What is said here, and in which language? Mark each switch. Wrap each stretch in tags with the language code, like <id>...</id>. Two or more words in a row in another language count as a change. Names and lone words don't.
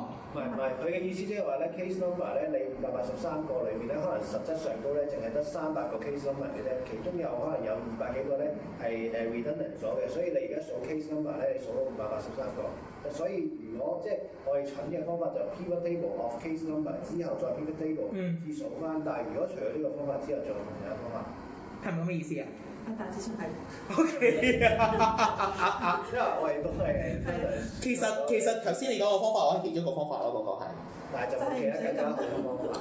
<yue>唔係，佢嘅意思即係話咧</yue> <en>case number</en> <yue>咧，你583個裏面咧，可能實質上高咧，淨係得300個</yue> <en>case number</en> <yue>嘅啫，其中有可能有200幾個咧係redundant 咗嘅，所以你而家數</yue> <en>case number</en> <yue>咧，你數到583個，所以如果即係我哋蠢嘅方法就</yue> <en>pivot table of case number</en> <yue>之後再</yue> <en>pivot table</en> <yue>至數翻，但係如果除咗呢個方法之後，仲有另一個方法，係咪咁嘅意思啊？大致上係。 OK 因為我哋都係其實頭先你講個方法，我係其中一個方法咯，嗰個係。但係就冇其他更加好嘅方法。</yue>